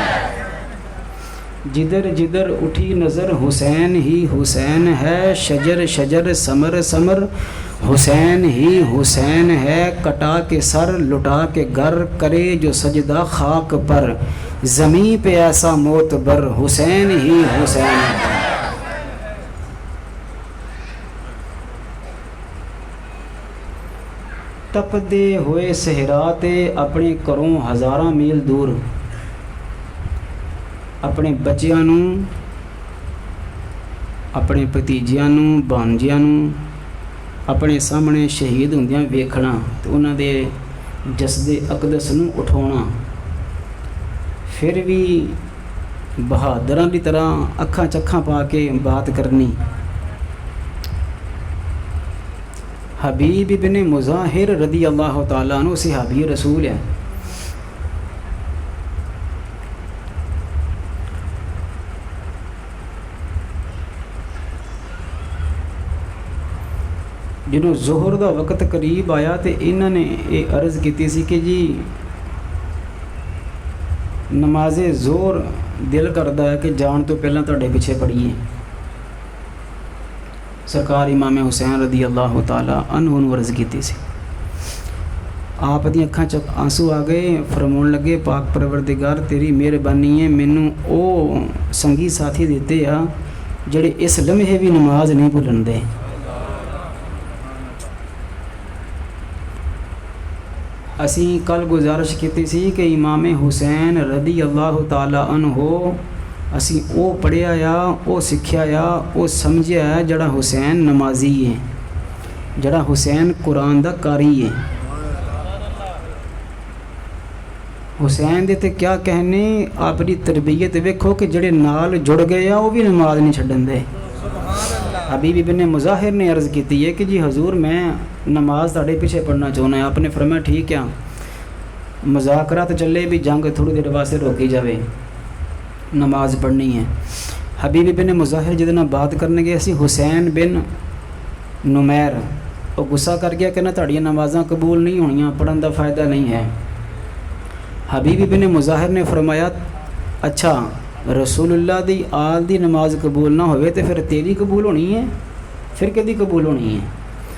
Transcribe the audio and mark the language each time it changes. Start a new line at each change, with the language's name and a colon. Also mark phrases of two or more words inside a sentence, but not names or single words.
Urdu: جدھر جدھر اٹھی نظر حسین ہی حسین ہے. شجر شجر ثمر ثمر حسین ہی حسین ہے. کٹا کے سر لٹا کے گھر کرے جو سجدہ خاک پر، زمیں پہ ایسا معتبر حسین ہی حسین ہے.
Punjabi: ਤਪਦੇ ਹੋਏ ਸਹਿਰਾ ਤੇ ਅਪਨੇ ਘਰੋਂ ਹਜ਼ਾਰਾਂ ਮੀਲ ਦੂਰ ਅਪਨੇ ਬੱਚੀਆਂ ਨੂੰ, ਅਪਨੇ ਭਤੀਜੀਆਂ ਨੂੰ, ਭਾਂਜੀਆਂ ਨੂੰ ਅਪਨੇ ਸਾਮ੍ਹਣੇ ਸ਼ਹੀਦ ਹੁੰਦੀਆਂ ਵੇਖਣਾ ਤੇ ਉਨ੍ਹਾਂ ਦੇ ਜਸਦੇ ਅਕਦਸ ਨੂੰ ਉਠਾਉਣਾ, ਫਿਰ ਭੀ ਬਹਾਦਰਾਂ ਕੀ ਤਰ੍ਹਾਂ ਅੱਖਾਂ ਚੱਖਾਂ ਪਾ ਕੇ ਬਾਤ ਕਰਨੀ। ਹਬੀਬ ਇਬਨੇ ਮੁਜ਼ਾਹਿਰ
Arabic: رضي الله تعالى عنه
Punjabi: ਸਹਾਬੀ ਰਸੂਲ ਹੈ। ਜਦੋਂ ਜ਼ੋਹਰ ਕਾ ਵਕਤ ਕਰੀਬ ਆਇਆ ਤੋ ਇਨ੍ਹੋਂ ਨੇ ਯੇ ਅਰਜ਼ ਕੀ ਸੀ ਕਿ ਜੀ ਨਮਾਜ਼ੇ ਜ਼ੋਰ ਦਿਲ ਕਰਤਾ ਹੈ ਕਿ ਜਾਨ ਤੋਂ ਪਹਿਲਾ ਤੁਹਾਡੇ ਪਿੱਛੇ ਪੜ੍ਹੀਏ। ਸਰਕਾਰ ਇਮਾਮ ਹੁਸੈਨ
Arabic: رضي الله تعالى عنه
Punjabi: ਨੂੰ ਅਰਜ਼ ਕੀ ਸੀ। ਆਪ ਦੀ ਅੱਖਾਂ 'ਚ ਅੰਸੂ ਆ ਗਏ, ਫ਼ਰਮਾਉਣ ਲੱਗੇ ਪਾਕ ਪਰਵਰਦਿਗਾਰ ਤੇਰੀ ਮਿਹਰਬਾਨੀ ਹੈ, ਮੈਨੂੰ ਓ ਸੰਗੀ ਸਾਥੀ ਦਿੱਤੇ ਆ ਜਿਹੜੇ ਇਸ ਲਮਹੇ ਭੀ ਨਮਾਜ਼ ਨਹੀਂ ਭੁੱਲਣ ਦੇ। ਅਸੀਂ ਕੱਲ੍ਹ ਗੁਜ਼ਾਰਿਸ਼ ਕੀ ਸੀ ਕਿ ਇਮਾਮ ਹੁਸੈਨ
Arabic: رضي الله تعالى عنه
Punjabi: ਅਸੀਂ ਓ ਪੜ੍ਹਿਆ ਆ, ਓ ਸਿੱਖਿਆ ਆ, ਓ ਸਮਝਿਆ ਹੈ ਜਿਹੜਾ ਹੁਸੈਨ ਨਮਾਜ਼ੀ ਹੈ, ਜਿਹੜਾ ਹੁਸੈਨ ਕੁਰਾਨ ਦਾ ਕਾਰੀ ਹੈ। ਹੁਸੈਨ ਦੇ ਤੇ ਕਿਆ ਕਹਿਣੇ, ਅਪਨੀ ਤਰਬੀਅਤ ਵੇਖੋ ਕਿ ਜਿਹੜੇ ਨਾਲ ਜੁੜ ਗਏ ਆ ਵੋ ਭੀ ਨਮਾਜ਼ ਨਹੀਂ ਛੱਡਣ ਦੇ। ਹਬੀਬ ਇਬਨੇ ਮੁਜ਼ਾਹਿਰ ਨੇ ਅਰਜ਼ ਕੀ ਹੈ ਕਿ ਜੀ ਹਜ਼ੂਰ ਮੈਂ ਨਮਾਜ਼ ਤੁਹਾਡੇ ਪੀਛੇ ਪੜ੍ਹਨਾ ਚਾਹੁੰਦਾ ਹੈ। ਆਪਨੇ ਫ਼ਰਮਾਇਆ ਠੀਕ ਹੈ, ਮੁਜ਼ਾਕਰਾ ਤੋ ਚੱਲੇ ਭੀ ਜੰਗ ਥੋੜ੍ਹੀ ਦੇਰ ਵਾਸਤੇ ਰੋਕੀ ਜਾਏ, ਨਮਾਜ਼ ਪੜ੍ਹਨੀ ਹੈ। ਹਬੀਬ ਇਬਨੇ ਮੁਜ਼ਾਹਿਰ ਜਿਹਦੇ ਨਾਲ ਬਾਤ ਕਰਨ ਗਏ ਸੀ ਹੁਸੈਨ ਬਿਨ ਨੁਮੈਰ, ਵੋ ਗੁੱਸਾ ਕਰ ਗਿਆ ਕਿ ਨਾ ਤੁਹਾਡੀਆਂ ਨਮਾਜ਼ਾਂ ਕਬੂਲ ਨਹੀਂ ਹੋਣੀਆਂ, ਪੜ੍ਹਨ ਦਾ ਫ਼ਾਇਦਾ ਨਹੀਂ ਹੈ। ਹਬੀਬ ਇਬਨੇ ਮੁਜ਼ਾਹਿਰ ਨੇ ਫ਼ਰਮਾਇਆ ਅੱਛਾ ਰਸੂਲੁੱਲਾਹ ਦੀ ਆਲ ਦੀ ਨਮਾਜ਼ ਕਬੂਲ ਨਾ ਹੋਵੇ ਤੋ ਫਿਰ ਤੇਰੀ ਕਬੂਲ ਹੋਣੀ ਹੈ, ਫਿਰ ਕਿਹਦੀ ਕਬੂਲ ਹੋਣੀ ਹੈ।